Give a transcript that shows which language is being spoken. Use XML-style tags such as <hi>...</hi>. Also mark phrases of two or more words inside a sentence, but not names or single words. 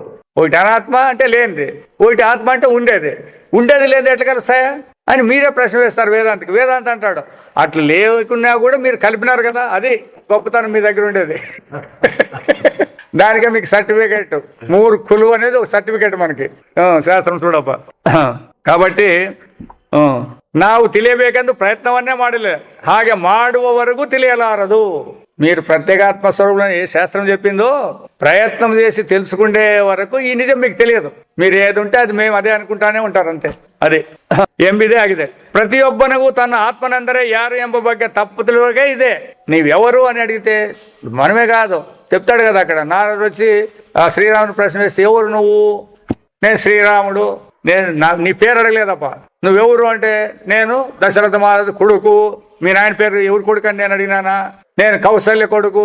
<te>ఒకటి అనాత్మ అంటే లేనిది, ఒకటి ఆత్మ అంటే ఉండేది లేనిది ఎట్లా కలుస్తాయా అని మీరే ప్రశ్న వేస్తారు వేదాంతకి. వేదాంత అంటాడు అట్లా లేకున్నా కూడా మీరు కలిపినారు కదా, అది గొప్పతనం మీ దగ్గర ఉండేది. దానికే మీకు సర్టిఫికేట్. మూర్ఖులు అనేది ఒక సర్టిఫికేట్ మనకి శాస్త్రం చూడప్ప.</te> <kn>కాబట్టి ನಾವು ತಿಳಿಯಬೇಕೆಂದು ಪ್ರಯತ್ನವನ್ನೇ ಮಾಡಲಿಲ್ಲ, ಹಾಗೆ ಮಾಡುವವರೆಗೂ తెలియలారదు.</kn> <te>మీరు ప్రత్యేగాత్మ స్వరూపులని ఏ శాస్త్రం చెప్పిందో ప్రయత్నం చేసి తెలుసుకునే వరకు ఈ నిజం మీకు తెలియదు. మీరు ఏది ఉంటే అది మేము అదే అనుకుంటానే ఉంటారు అంతే.</te> <kn>ಅದೇ ಎಂಬಿದೆ ಆಗಿದೆ. ಪ್ರತಿಯೊಬ್ಬನಿಗೂ ತನ್ನ ಆತ್ಮನೆಂದರೆ ಯಾರು ಎಂಬ ಬಗ್ಗೆ ತಪ್ಪು ತಿಳುವಳಿಕೆ ಇದೆ.</kn> <te>ನೀವೆವರು అని అడిగితే మనమే కాదు చెప్తాడు కదా అక్కడ. నారదుడు వచ్చి ఆ శ్రీరాముని ప్రశ్న వేస్తే ఎవరు నువ్వు? నేను శ్రీరాముడు. నీ పేరు అడగలేదప్ప. నువ్వెవరు అంటే నేను దశరథ మహారాజు కొడుకు. మీ నాయన పేరు ఎవరు కొడుకు అని నేను అడిగినానా? నేను కౌసల్య కొడుకు.</te>